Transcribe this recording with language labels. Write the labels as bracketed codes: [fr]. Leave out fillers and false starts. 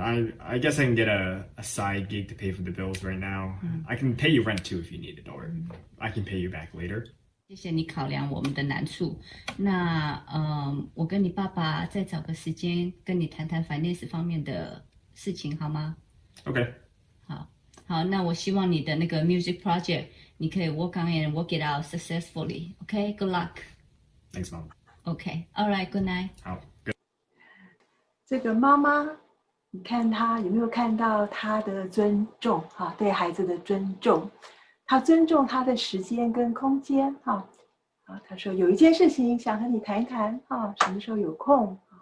[en] I guess I can get a side gig to pay for the bills right now. I can pay you rent too if you need it, or I can pay you back later. [zh] 谢谢你考量我们的难处。那我跟你爸爸再找个时间跟你谈谈 finance 方面的事情，好吗？ [en] Okay. [zh] 好，那我希望你的那个 [en] music project [zh] 你可以 [en] work on it and work it out successfully. Okay, good luck. Thanks, Mom. Okay, all right, good night. 好，good. [zh] 这个妈妈，你看她有没有看到她的尊重哈？对孩子的尊重，她尊重他的时间跟空间哈。她说有一件事情想和你谈一谈哈，什么时候有空？